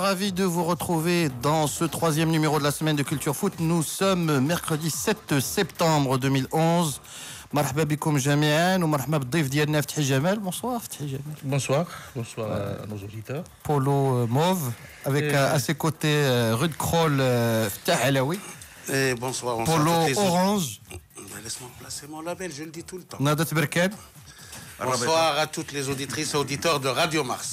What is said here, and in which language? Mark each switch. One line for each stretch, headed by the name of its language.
French: Ravi de vous retrouver dans ce troisième numéro de la semaine de Culture Foot. Nous sommes mercredi 7 septembre 2011.
Arabic: مرحبا بكم جميعا ومرحبا بالضيف ديالنا فتحي جمال. Bonsoir فتحي جمال.
French: Bonsoir à nos auditeurs. Polo mauve avec à ses côtés Ruud Krol, Ftah Alaoui. Et bonsoir. Polo orange. Laisse-moi placer mon label, je le dis tout le temps. Nadat Berkane. Bonsoir à toutes les auditrices et auditeurs de Radio Mars.